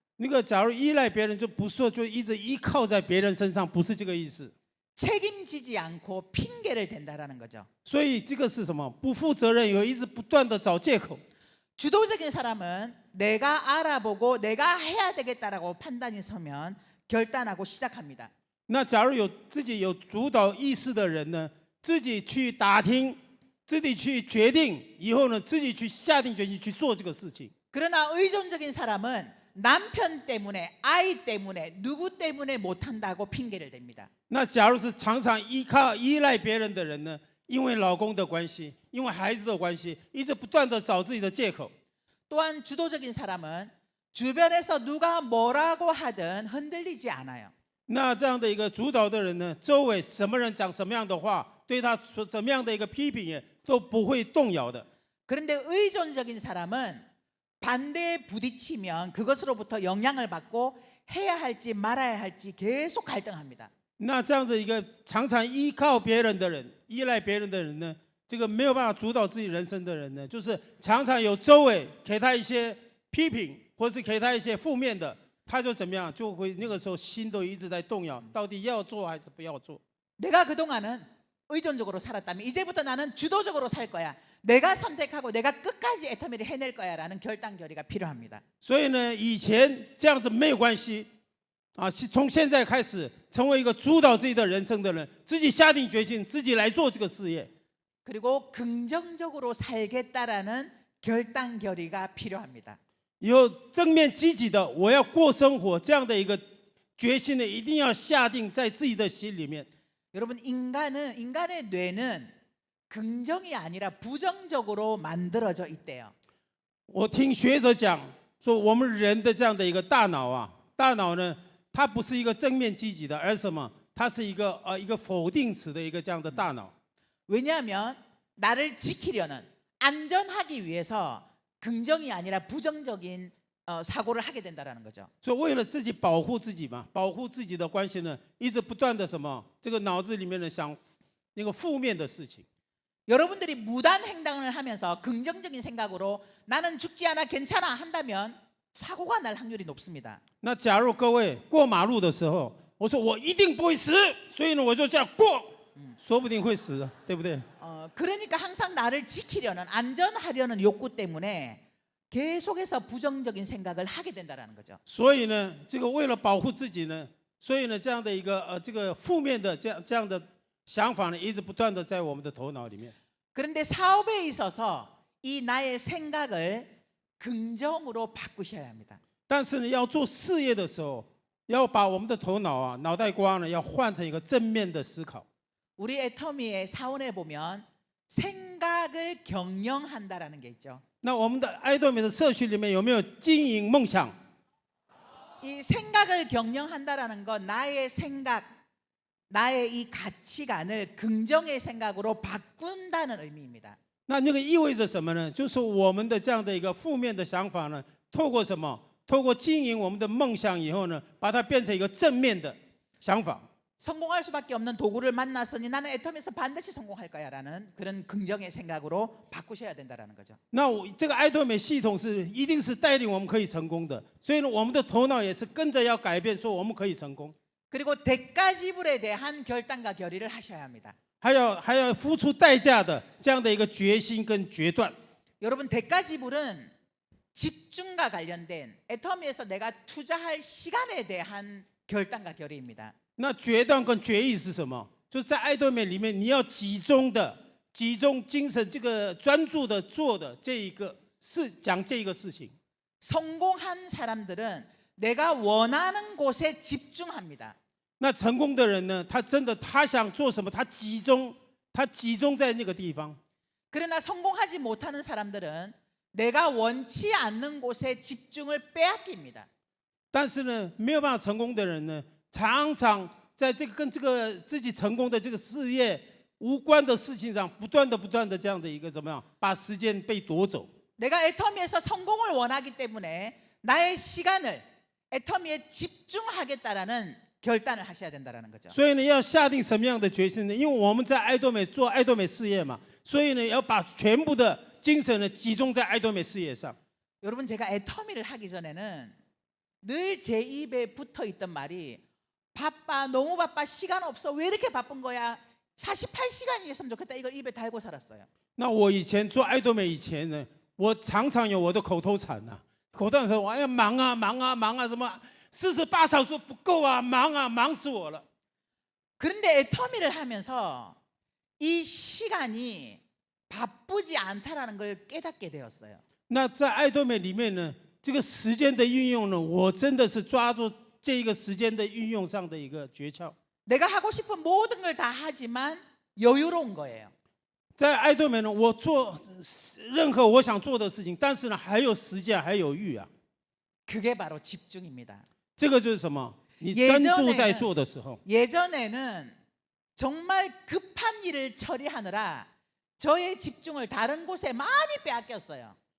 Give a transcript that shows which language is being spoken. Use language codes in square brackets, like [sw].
[zh] 那个假如依赖别人，就不是说就一直依靠在别人身上，不是这个意思。 [ko] 책임지지 않고 핑계를 댄다라는 거죠. [zh] 所以这个是什么？不负责任，有一直不断的找借口。 [ko] 주도적인 사람은 내가 알아보고 내가 해야 되겠다라고 판단이 서면 결단하고 시작합니다. [zh] 那假如自己有主导意识的人呢，自己去打听，自己去决定，以后呢，自己去下定决心去做这个事情。 [ko] 그러나 의존적인 사람은 남편 때문에, 아이 때문에, 누구 때문에 못한다고 핑계를 댑니다. [zh] 那假如是常常依赖别人的人呢，因为老公的关系，因为孩子的关系，一直不断的找自己的借口。 [ko] 또한 주도적인 사람은 주변에서 누가 뭐라고 하든 흔들리지 않아요. [zh] 那这样的一个主导的人呢，周围什么人讲什么样的话，对他说怎么样的一个批评也都不会动摇的。 [ko] 그런데 의존적인 사람은 반대에 부딪히면 그것으로부터 영향을 받고 해야 할지 말아야 할지 계속 갈등합니다. [zh] 那这样子一个常常依靠别人的人，依赖别人的人呢，这个没有办法主导自己人生的人呢，就是常常有周围给他一些批评，或是给他一些负面的，他就怎么样，就会那个时候心都一直在动摇，到底要做还是不要做。 [ko] 내가 그동안은 의존적으로 살았다면 이제부터 나는 주도적으로 살 거야. 내가 선택하고 내가 끝까지 애터미를 해낼 거야라는 결단 결의가 필요합니다. [zh] 所以呢，以前这样子没有关系，从现在开始成为一个主导自己的人生的人，自己下定决心，自己来做这个事业。 [ko] 그리고 긍정적으로 살겠다라는 결단 결의가 필요합니다. [zh] 有正面积极的，我要过生活这样的一个决心呢，一定要下定在自己的心里面。 [ko] 여러분 인간의 뇌는 긍정이 아니라 부정적으로 만들어져 있대요. [zh] 我听学者讲说，我们人的这样的一个大脑啊，大脑呢，它不是一个正面积极的，而什么？它是一个否定词的一个这样的大脑。 [ko] 왜냐하면 나를 지키려는 안전하기 위해서 긍정이 아니라 부정적인 사고를 하게 된다라는 거죠. [zh] 所以为了自己保护自己嘛，保护自己的关系呢，一直不断的什么，这个脑子里面呢想那个负面的事情。 [ko] 여러분들이 무단 횡단을 하면서 긍정적인 생각으로 나는 죽지 않아 괜찮아 한다면 사고가 날 확률이 높습니다. [zh] 那假如各位过马路的时候，我说我一定不会死，所以呢我就这样过，说不定会死的，对不对？ [ko] 그러니까 항상 나를 지키려는 안전하려는 욕구 때문에 계속해서 부정적인 생각을 하게 된다라는 거죠. [zh] 所以呢，这个为了保护自己呢，所以呢这样的一个这个负面的这样的想法呢，一直不断的在我们的头脑里面。 [ko] 그런데 사업에 있어서 이 나의 생각을 긍정으로 바꾸셔야 합니다. [zh] 但是呢，要做事业的时候，要把我们的头脑啊、脑袋瓜呢，要换成一个正面的思考。 [ko] 우리 애터미의 사원에 보면 생각을 경영한다라는 게 있죠. [zh] 那我们的爱多美的社区里面有没有经营梦想？ [ko] 이 생각을 경영한다라는 건 나의 생각, 나의 이 가치관을 긍정의 생각으로 바꾼다는 의미입니다. [zh] 那个意味着什么呢？就是我们的这样的一个负面的想法呢，透过什么？透过经营我们的梦想以后呢，把它变成一个正面的想法。 [ko] 성공할 수밖에 없는 도구를 만났으니 나는 애텀에서 반드시 성공할 거야라는 그런 긍정의 생각으로 바꾸셔야 된다라는 거죠. [zh] 那这个爱多美系统是一定是带领我们可以成功的，所以呢，我们的头脑也是跟着要改变，说我们可以成功， [ko] 그리고 대가 지불에 대한 결단과 결의를 하셔야 합니다. [zh] 还要付出代价的这样的一个决心跟决断。 [ko] 여러분 대가 지불은 집중과 관련된 애터미에서 내가 투자할 시간에 대한 결단과 결의입니다. [zh] 那决断跟决议是什么？就是在爱多美里面，你要集中精神，这个专注的做的这一个事，讲这一个事情。 [ko] 성공한 사람들은 내가 원하는 곳에 집중합니다. [zh] 那成功的人呢，他真的他想做什么，他集中在那个地方。 [ko] 그러나 성공하지 못하는 사람들은 내가 원치 않는 곳에 집중을 빼앗깁니다. [zh] 但是呢，没有办法成功的人呢，常常在这个跟这个自己成功的这个事业无关的事情上，不断的这样的一个怎么样，把时间被夺走。 [ko] 내가 애터미에서 성공을 원하기 때문에 나의 시간을 애터미에 집중하겠다라는 결단을 하셔야 된다는 거죠. [zh] 所以呢，要下定什么样的决心呢？因为我们在爱多美做爱多美事业嘛，所以呢，要把全部的精神呢集中在爱多美事业上。 [ko] 여러분 제가 애터미를 하기 전에는 늘 제 입에 붙어 있던 말이 바빠 너무 바빠 시간 없어 왜 이렇게 바쁜 거야 48시간이 있으면 좋겠다 이걸 입에 달고 살았어요. [zh] 那我以前做爱多美以前呢，我常常有我的口头禅呐、口头禅说：“哎呀，忙啊，什么48小时不够啊，忙死我了。” [ko] 그런데 애터미를 하면서 이 시간이 바쁘지 않다라는 걸 깨닫게 되었어요. [zh] 那在爱多美里面呢，这个时间的运用呢，我真的是抓住这一个时间的运用上的一个诀窍。 [ko] 내가 하고 싶은 모든 걸 다 하지만 여유로운 거예요. [zh] 在爱多美呢，我做任何我想做的事情，但是呢，还有时间，还有欲啊。 [ko] 그게 바로 집중입니다. [zh] 这个就是什么？你专注在做的时候。 [ko] 예전에는 정말 급한 일을 처리하느라 저의 집중을 다른 곳에 많이 빼앗겼어요.